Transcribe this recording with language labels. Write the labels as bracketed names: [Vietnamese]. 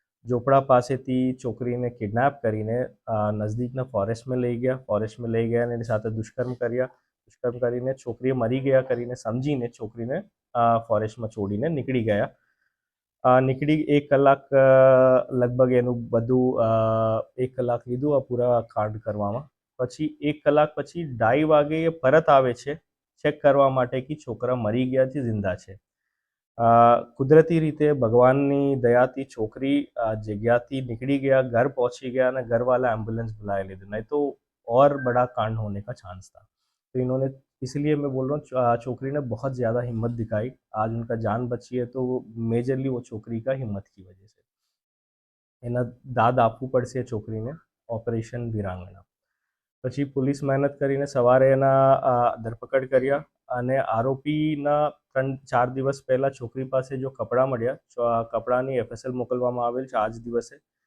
[Gujarati] ઝોપડા પાસેથી છોકરીને કિડનેપ કરીને નજદીકના ફોરેસ્ટમાં લઈ ગયા અને એની સાથે દુષ્કર્મ કરીને છોકરી મરી ગયા કરીને સમજીને છોકરીને ફોરેસ્ટમાં છોડીને નીકળી ગયા. 1 કલાક લગભગ એનું બધું 1 કલાક લીધું આ પૂરા કાંડ કરવામાં. પછી 1 કલાક પછી 2:30 વાગે એ પરત આવે છે ચેક કરવા માટે કે છોકરા મરી ગયા છે જિંદા છે. કુદરતી રીતે ભગવાનની દયાથી છોકરી [Hindi] जगह निकली गया, घर पहुंची गया અને घरवाला एम्बुलेंस बुला लेते, नहीं तो और बड़ा कांड होने का चांस था. तो इन्होंने, इसलिए मैं बोल रहा हूँ छोकरी ने बहुत ज़्यादा हिम्मत दिखाई. आज उनका जान बची है तो मेजरली वो छोकरी का हिम्मत की वजह से. [Gujarati] એના દાદ આપવું પડશે છોકરીને ઓપરેશન વીરાંગણા. પછી પોલીસ મહેનત કરીને સવારે એના ધરપકડ કર્યા અને આરોપીના 3-4 દિવસ પહેલાં છોકરી પાસે જો કપડાં મળ્યા, કપડાની એફએસએલ મોકલવામાં આવેલ છે આજ દિવસે.